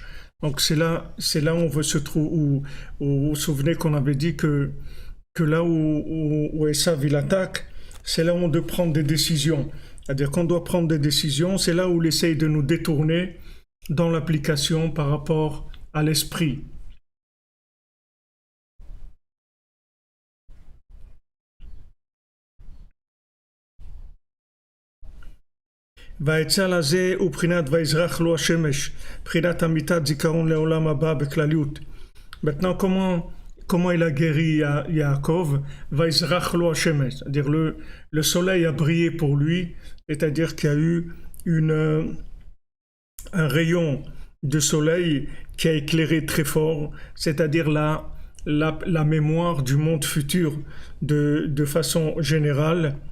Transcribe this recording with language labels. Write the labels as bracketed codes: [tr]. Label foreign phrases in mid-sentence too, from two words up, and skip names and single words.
[fr] Donc c'est là où on veut se trouver, où vous vous souvenez qu'on avait dit que là où Esav il attaque, c'est là où on doit prendre des décisions. C'est-à-dire qu'on doit prendre des décisions, c'est là où il essaye de nous détourner dans l'application par rapport à l'esprit. [he] והעצה לזה הוא בחינת ויזרח לו השמש, בחינת אמיתת זיכרון לעולם הבא בכלליות. [fr] Maintenant, comment il a guéri Yaakov? [he] ויזרח לו השמש, [fr] c'est-à-dire le soleil a brillé pour lui, c'est-à-dire qu'il y a eu un rayon de soleil qui a éclairé très fort, c'est-à-dire la mémoire du monde futur de façon générale,